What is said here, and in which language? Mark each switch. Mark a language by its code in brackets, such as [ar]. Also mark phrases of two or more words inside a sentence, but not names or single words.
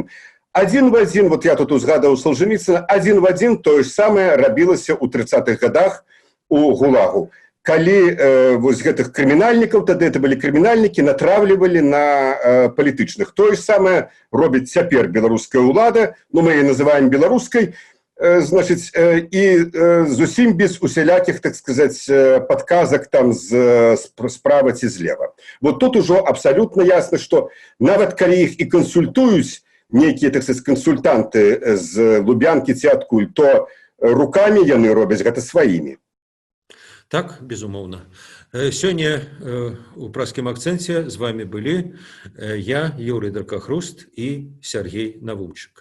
[be] Адзін в адзін, вот я тут узгадаў Солженіцына, адзін в адзін тое ж самае рабілася ў 30-х годах у ГУЛАГу. Калі вось гэтых крымінальнікаў, тады это былі крымінальнікі, натравлівалі на палітычных. Тое ж самае робіць цяпер беларуская ўлада, мы яе называем беларускай, [ru] значит, и зусім без усяляких, так сказать, подказок там справа ці злева. Вот тут уже абсолютно ясно, что [be] нават калі іх і кансультуюць некие, так сказать, консультанты з Лубянкі ці адкуль, то руками яны робяць гэта сваімі. Так, безумоўна. Сёння у пражскім акцэнце з вами былі я, Юрый Дракахруст і Сергей Навумчык.